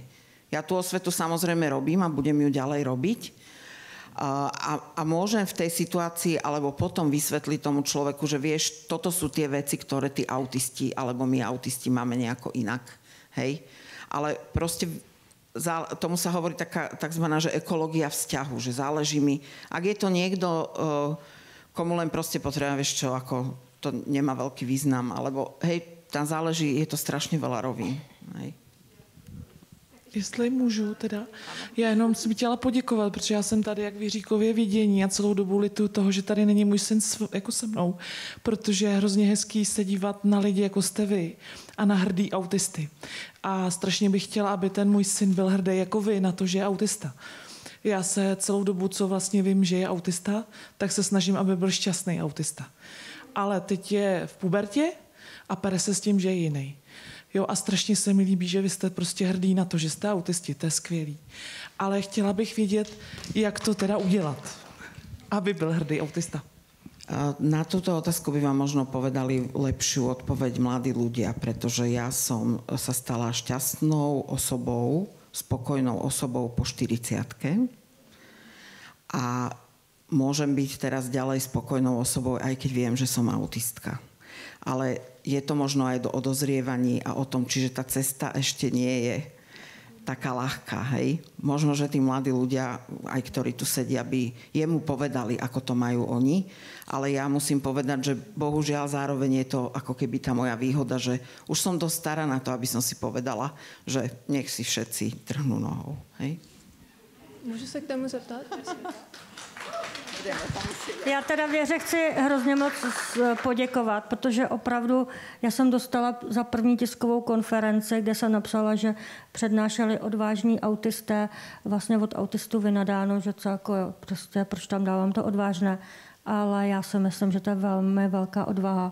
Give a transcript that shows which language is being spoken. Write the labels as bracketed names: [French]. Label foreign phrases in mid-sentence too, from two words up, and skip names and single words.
[Slovak] Ja tú osvetu samozrejme robím a budem ju ďalej robiť a môžem v tej situácii alebo potom vysvetliť tomu človeku, že vieš, toto sú tie veci, ktoré tí autisti alebo my autisti máme nejako inak, hej? Ale proste tomu sa hovorí takzvaná, že ekológia vzťahu, že záleží mi, ak je to niekto, komu len proste potrebujem, vieš čo, ako to nemá veľký význam, alebo hej, tam záleží, je to strašně veľa rovín. Hej. [Czech] Jestli můžu teda, já jenom jsem chtěla poděkovat, protože já jsem tady jak v Jiříkově vidění a celou dobu lituju toho, že tady není můj syn jako se mnou, protože je hrozně hezký se dívat na lidi, jako jste vy, a na hrdý autisty. A strašně bych chtěla, aby ten můj syn byl hrdý jako vy na to, že je autista. Já se celou dobu, co vlastně vím, že je autista, tak se snažím, aby byl šťastný autista. Ale teď je v pubertě a pere se s tím, že je jiný. Jo, a strašně se mi líbí, že vy jste prostě hrdý na to, že jste autisti, to je skvělý. Ale chtěla bych vědět, jak to teda udělat, aby byl hrdý autista. [Slovak] Na túto otázku by vám možno povedali lepšiu odpoveď mladí ľudia, pretože ja som sa stala šťastnou osobou, spokojnou osobou po 40-ke a môžem byť teraz ďalej spokojnou osobou, aj keď viem, že som autistka. Ale je to možno aj o dozrievaní a o tom, čiže tá cesta ešte nie je taká ľahká, hej. Možno, že tí mladí ľudia, aj ktorí tu sedia, by jemu povedali, ako to majú oni, ale ja musím povedať, že bohužiaľ zároveň je to ako keby tá moja výhoda, že už som dosť stará na to, aby som si povedala, že nech si všetci trhnú nohou, hej. [Czech] Můžu se k tomu zeptat? Já teda Věře chci hrozně moc poděkovat, protože opravdu já jsem dostala za první tiskovou konferenci, kde jsem napsala, že přednášeli odvážní autisté, vlastně od autistů vynadáno, že co jako jo, prostě proč tam dávám to odvážné, ale já si myslím, že to je velmi velká odvaha.